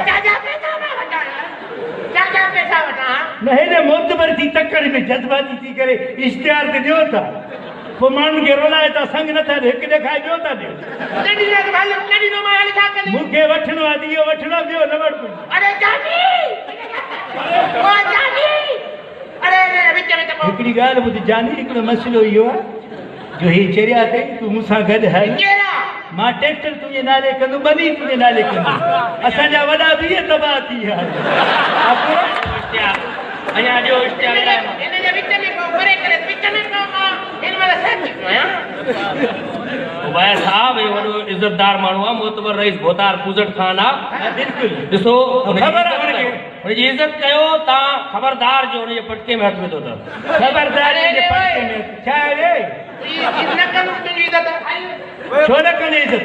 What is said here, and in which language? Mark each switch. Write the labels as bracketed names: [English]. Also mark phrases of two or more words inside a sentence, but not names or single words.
[Sindhi] चाचा पैसा न वठां यार, चाचा पैसा वठां। न हेॾे मोतबर थी तकड़ में जज़्बाती थी करे इश्तिहार ते ॾियो था, पोइ माण्हुनि खे रोलाए था, संग नथा ॾियो, हिकु ॾेखाए ॿियो था ॾियो। मूंखे वठिणो आहे, इहो वठिणो आहे, ॿियो न वठ। अरे चाची, ओ चाची, अरे विच में त हिकिड़ी ॻाल्हि ॿुध जानी, हिकिड़ो मसइलो इहो आहे जो ही चरिया अथई तूं मूंसां गॾु हल, मां ट्रैक्टर तुंहिंजे नाले कंदुमि, ॿनी तुंहिंजे नाले कंदुमि। असांजा वॾा बि इहे तबाह थी विया। अञा जो इश्तिहार इन जे विच में को करे करे विच में को इन वाला सच आया। भाई साहब ये वॾो इज़तदार माण्हू आहे, मोतबर रईस भोतार पूजट खान आहे। बिल्कुलु ॾिसो ख़बर आहे हुनखे। हुनजी इज़त कयो तव्हां, ख़बरदार जो हुनजे पटके में हथ विधो अथव। ख़बरदार छा आहे? न करूं तुंहिंजी इज़त छो न कंदे इज़त?